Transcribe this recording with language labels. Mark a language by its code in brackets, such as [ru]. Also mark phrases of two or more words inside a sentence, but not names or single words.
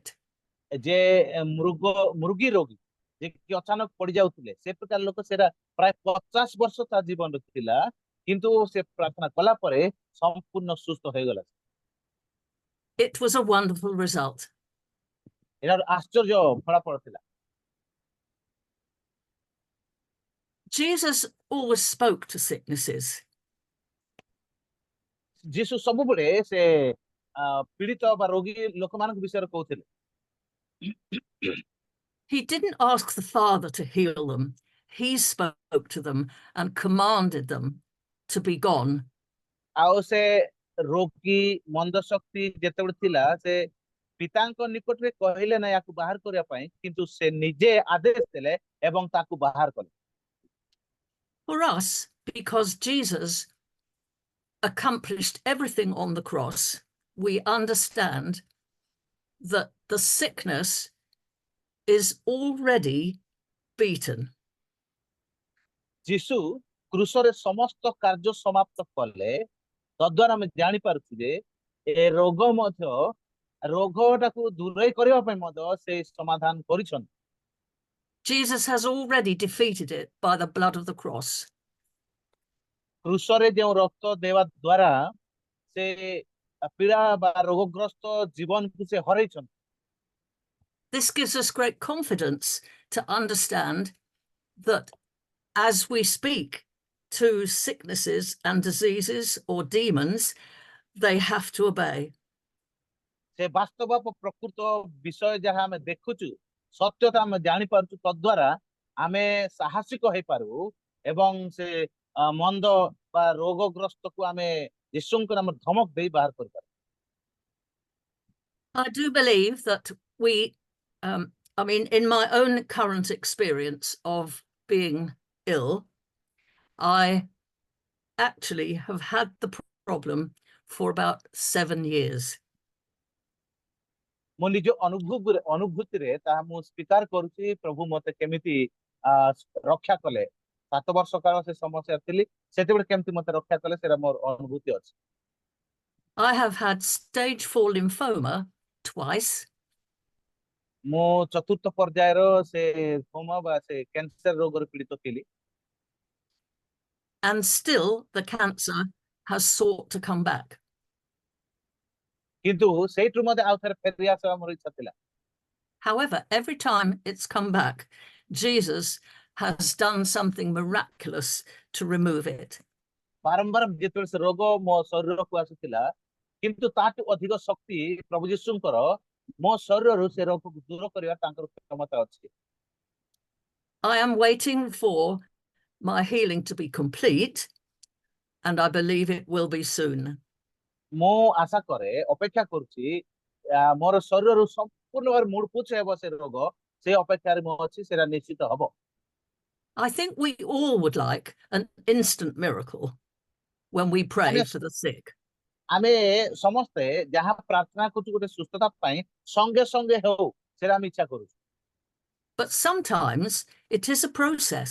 [or] ଯେ ମୃଗୀ ରୋଗୀ ଯେ କି ଅଚାନକ ପଡି ଯାଉଥିଲେ ସେ ପ୍ରକାର ଲୋକ, ସେଟା ପ୍ରାୟ 50 ବର୍ଷ ତା ଜୀବନରେ ଥିଲା, କିନ୍ତୁ ସେ ପ୍ରାର୍ଥନା କଲା ପରେ ସମ୍ପୂର୍ଣ୍ଣ ସୁସ୍ଥ ହେଇଗଲା। [en] It was a wonderful result. [or] ଏହାର ଆଶ୍ଚର୍ଯ୍ୟ ଫଳାଫଳ ଥିଲା। [en] Jesus always spoke to sicknesses. [or] ଯୀଶୁ ସବୁବେଳେ ସେ ପୀଡିତ ବା ରୋଗୀ ଲୋକମାନଙ୍କ ବିଷୟରେ କହୁଥିଲେ। [en] He didn't ask the Father to heal them. He spoke to them and commanded them to be gone. [or] ଆଉ ସେ ରୋଗୀ ମନ୍ଦ ଶକ୍ତି ଯେତେବେଳେ ଥିଲା ସେ ପିତାଙ୍କ ନିକଟରେ କହିଲେ ନା ୟାକୁ ବାହାର କରିବା ପାଇଁ, କିନ୍ତୁ ସେ ନିଜେ ଆଦେଶ ଦେଲେ ଏବଂ ତାକୁ ବାହାର କଲେ। [en] For us, because Jesus accomplished everything on the cross, we understand that the sickness is already beaten. [or] ଯୀଶୁ କ୍ରୁଶରେ ସମସ୍ତ କାର୍ଯ୍ୟ ସମାପ୍ତ କଲେ, ତଦ୍ୱାରା ଆମେ ଜାଣିପାରୁଛୁ ଯେ ଏ ରୋଗଟାକୁ ଦୂରେଇ କରିବା ପାଇଁ ମଧ୍ୟ ସେ ସମାଧାନ କରିଛନ୍ତି। [en] Jesus has already defeated it by the blood of the cross. [or] କ୍ରୁଶରେ ଯେଉଁ ରକ୍ତ ଦେବା ଦ୍ୱାରା ସେ ପୀଡ଼ା ବା ରୋଗଗ୍ରସ୍ତ ଜୀବନକୁ ସେ ହରେଇଛନ୍ତି। [en] This gives us great confidence to understand that as we speak to sicknesses and diseases or demons, they have to obey. [or] ସେ ବାସ୍ତବ ପ୍ରକୃତ ବିଷୟ ଯାହା ଆମେ ଦେଖୁଛୁ, ସତ୍ୟତା ଆମେ ଜାଣିପାରୁଛୁ, ତଦ୍ୱାରା ଆମେ ସାହସିକ ହେଇପାରୁ ଏବଂ ସେ ମନ୍ଦ ବା ରୋଗଗ୍ରସ୍ତକୁ ଆମେ ଯୀଶୁଙ୍କ ନାମରେ ଧମକ ଦେଇ ବାହାର କରିପାରୁ। [en] I do believe that I mean, in my own current experience of being ill, I actually have had the problem for about 7 years. [or] ମୋ ନିଜ ଅନୁଭୂତିରେ ତାହା ମୁଁ ସ୍ୱୀକାର କରୁଛି, ପ୍ରଭୁ ମତେ କେମିତି ରକ୍ଷା କଲେ। 7 ବର୍ଷ କାଳ ସେ ସମସ୍ୟା ଥିଲି, ସେତେବେଳେ କେମିତି ମତେ ରକ୍ଷା କଲେ ସେଟା ମୋର ଅନୁଭୂତି ଅଛି। [en] I have had stage 4 lymphoma twice. [or] ମୁଁ 4th ପର୍ଯ୍ୟାୟର ସେ ଲିମ୍ଫୋମା ବା ସେ କ୍ୟାନ୍ସର ରୋଗରେ ପୀଡ଼ିତ ଥିଲି। [en] And still the cancer has sought to come back. [or] କିନ୍ତୁ ସେଇଠୁ ମଧ୍ୟ ଆଉ ଥରେ ଫେରି ଆସିବା ମୋର ଇଚ୍ଛା ଥିଲା। [en] However, every time it's come back, Jesus has done something miraculous to remove it. [or] ବାରମ୍ବାର ଯେତେବେଳେ ସେ ରୋଗ ମୋ ଶରୀରକୁ ଆସୁଥିଲା, କିନ୍ତୁ ତାଠୁ ଅଧିକ ଶକ୍ତି ପ୍ରଭୁ ଯୀଶୁଙ୍କର ମୋ ଶରୀରରୁ ସେ ରୋଗକୁ ଦୂର କରିବା ତାଙ୍କର କ୍ଷମତା ଅଛି। [en] I am waiting for my healing to be complete, and I believe it will be soon. [or] ମୁଁ ଆଶା କରେ, ଅପେକ୍ଷା କରୁଛି ମୋର ଶରୀରରୁ ସମ୍ପୂର୍ଣ୍ଣ ଭାବରେ ମୁଡପୁଛ ହେବ ସେ ରୋଗ, ସେ ଅପେକ୍ଷାରେ ମୁଁ ଅଛି, ସେଟା ନିଶ୍ଚିତ ହବ। [en] I think we all would like an instant miracle when we pray [or] ଆମେ [en] for the sick. [or] ଆମେ ସମସ୍ତେ ଯାହା ପ୍ରାର୍ଥନା କରୁଛୁ ଗୋଟେ ସୁସ୍ଥତା ପାଇଁ ସଙ୍ଗେ ସଙ୍ଗେ ହଉ, ସେଟା ଆମେ ଇଚ୍ଛା କରୁଛୁ। [en] But sometimes it is a process.